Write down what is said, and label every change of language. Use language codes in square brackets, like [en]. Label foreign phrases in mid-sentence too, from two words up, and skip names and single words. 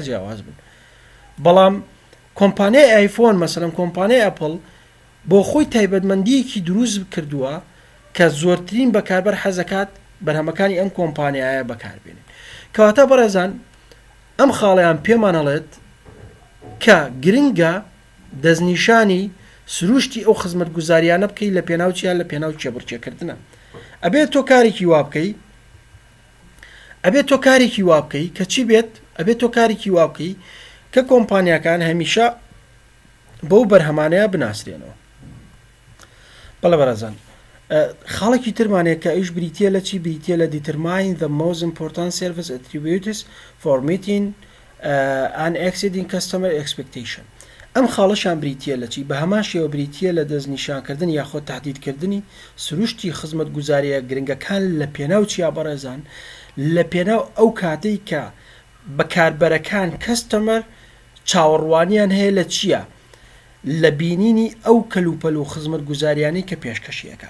[ckb] جیاواز بن بەڵام کۆمپانیای ئایفۆن مەسەلەن کۆمپانیای ئەپڵ بۆ خۆی تایبەتمەندیەکی دروست کردووە کە زۆرترین بەکاربەر حەزەکات بەرهەمەکانی ئەم کۆمپانیایە بەکاربێنن کەواتە بەڕێزان ئەم خاڵیان پێمانەڵێت کە گرنگە دەستنیشانی سروشتی ئەو خزمەت گوزاریانە بکەی لە پێناو چیان لە پێناو چێبڕچێکردنە ئەبێت تۆ کارێکی وا بکەی ئەبێت تۆ کارێکی وا بکەی کە چی بێت ئەبێت تۆ کارێکی وا بکەی کە کۆمپانیەکان هەمیشە بەو بەرهەمانەیە بناسرێنەوە بەڵێ بەڕێزان خاڵێکی ترمانەیە کە ئەوش بریتیە لە چی بریتیە لە [en] determine the most important service attributes for meeting and exceeding customer expectation [ckb] ئەم خاڵەشان بریتیە لە چی بە هەمان شێوە بریتیە لە دەستنیشانکردن یاخۆ تهدیدکردنی سروشتی خزمەت گوزاریە گرنگەکان لە پێناو چیا بەڕێزان لە پێناو ئەو کاتەی کە بەکاربەرەکان کەستەمەر چاوەڕوانیان هەیە لە چییە لە بینینی ئەو کەلوپەل و خزمەت گوزاریانی کە پێشکەشیەکە